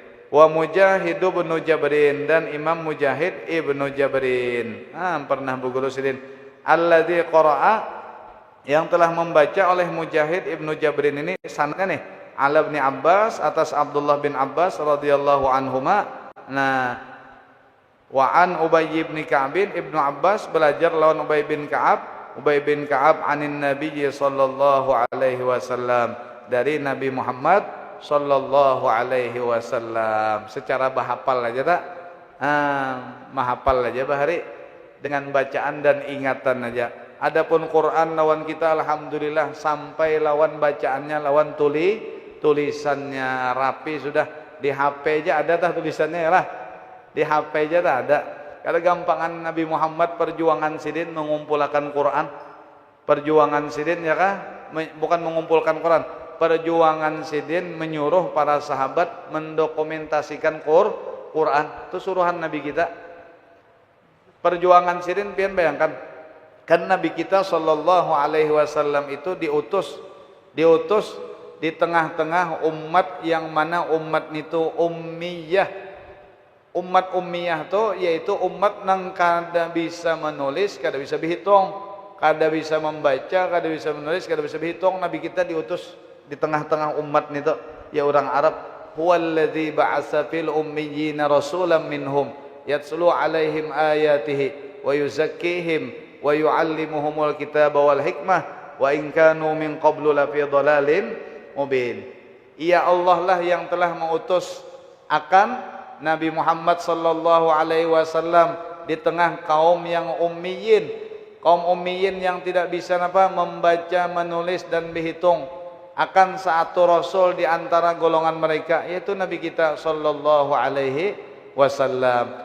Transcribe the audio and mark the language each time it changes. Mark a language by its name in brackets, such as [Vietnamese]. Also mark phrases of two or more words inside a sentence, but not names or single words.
[Banjar] Wa Mujahid bin Jabrin, dan Imam Mujahid Ibnu Jabrin. Pernah berguru Sidin. [Arabic] الذي قرأ, [Banjar] yang telah membaca oleh Mujahid Ibnu Jabrin ini sanadnya nih, Ala bin Abbas, atas Abdullah bin Abbas [Arabic] رضي الله عنهما. [Banjar] Nah, [Arabic] وعن أبي بن كعب, [Banjar] Ibnu Abbas belajar lawan Ubay bin Ka'ab [Arabic] عن النبي صلى الله عليه وسلم, [Banjar] dari Nabi Muhammad [Arabic] صلى الله عليه وسلم. [Banjar] Secara bahapal aja tak? Mahapal aja bahari dengan bacaan dan ingatan aja. Adapun Quran lawan kita alhamdulillah sampai lawan bacaannya, lawan tulisannya rapi sudah. Di HP aja ada tah tulisannya ya lah. Di HP aja tak ada. Kalau gampangan Nabi Muhammad perjuangan Sidin mengumpulkan Quran. Perjuangan Sidin ya kah? Bukan mengumpulkan Quran. Perjuangan Sidin menyuruh para sahabat mendokumentasikan Quran. Itu suruhan Nabi kita. Perjuangan Sidin pian bayangkan. Kan Nabi kita [Arabic] صلى الله عليه وسلم [Banjar] itu diutus di tengah-tengah umat yang mana umat itu ummiyah. Umat ummiyah itu yaitu umat yang kada bisa menulis, kada bisa berhitung, kada bisa membaca, kada bisa menulis, kada bisa berhitung. Nabi kita diutus di tengah-tengah umat itu ya orang Arab. [Arabic] هو الذي بعث في الأميين رسولا منهم يتلو عليهم آياته ويزكيهم ويعلمهم الكتاب والحكمة وإن كانوا من قبل لفي ضلال مبين. [Banjar] Ia Allah lah yang telah mengutus akan Nabi Muhammad [Arabic] صلى الله عليه وسلم [Banjar] di tengah kaum yang ummiyin, kaum ummiyin yang tidak bisa membaca, menulis dan berhitung. Akan satu rasul di antara golongan mereka yaitu Nabi kita [Arabic] صلى الله عليه وسلم.